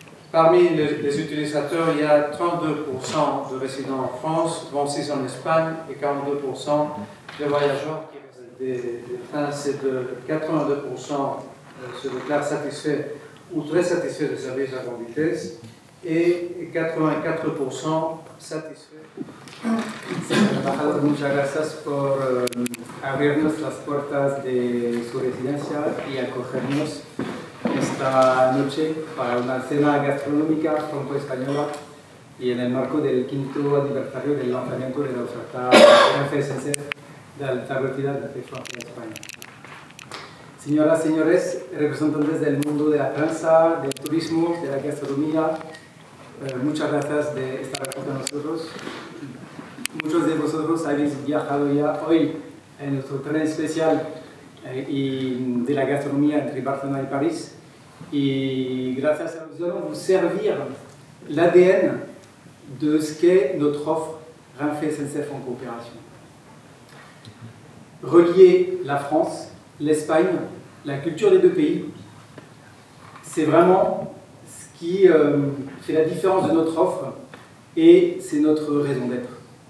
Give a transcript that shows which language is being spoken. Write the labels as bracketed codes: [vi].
[fr] Parmi les utilisateurs, il y a 32% de résidents en France, 26% en Espagne et 42% de voyageurs qui restent des trains. C'est de 82% se déclarent satisfaits ou très satisfaits des services à grande vitesse et 84% satisfaits. [es] Señor embajador, muchas gracias por abrirnos las puertas de su residencia y acogernos esta noche para una cena gastronómica franco-española y en el marco del 5º aniversario del lanzamiento de la oferta FSC de alta velocidad de Francia a España. Señoras y señores, representantes del mundo de la prensa, del turismo, de la gastronomía, muchas gracias de estar aquí con nosotros. Muchos de vosotros habéis viajado ya hoy en nuestro tren especial y de la gastronomía entre Barcelona y París. Y gracias a [fr] nous allons vous servir l'ADN de ce qu'est notre offre Renfe SNCF en coopération. Relier la France, l'Espagne, la culture des deux pays, c'est vraiment ce qui fait la différence de notre offre et c'est notre raison d'être.